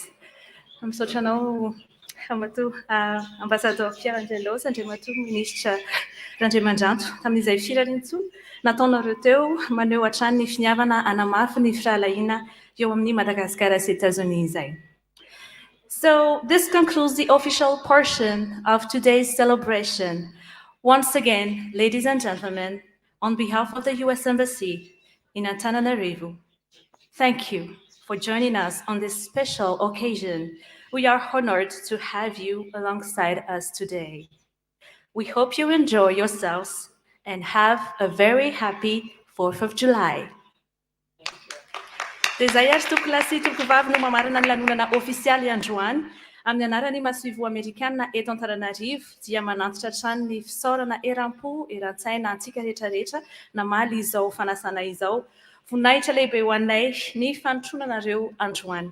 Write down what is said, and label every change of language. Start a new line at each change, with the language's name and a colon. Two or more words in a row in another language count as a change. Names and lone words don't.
Malagasy: Misaotra anao, Ambassador Pierangelo sy Andriamatoa Ministra Manjato, tamin'izay firarian-tsoa nataonareo teo maneho hatrany ny finiavana hanamafy ny firalahiana eo amin'ny Madagasikara sy Etazonia izay.
English: So this concludes the official portion of today's celebration. Once again, ladies and gentlemen, on behalf of the U.S. Embassy in Antananarivo, thank you for joining us on this special occasion. We are honored to have you alongside us today. We hope you enjoy yourselves and have a very happy 4th of July.
Malagasy: Dia izay ary tokolasy tokovavy no mamarana ny lanonana ofisialy androany amin'ny anaran'ny masivo amerikanina eto Antananarivo dia manantitra hatrany ny fisaorana eram-po eran-tsaina antsika rehetrarehetra namaly izao fanasana izao. Voninahitra lehibe ho anay ny fanotronanareo androany.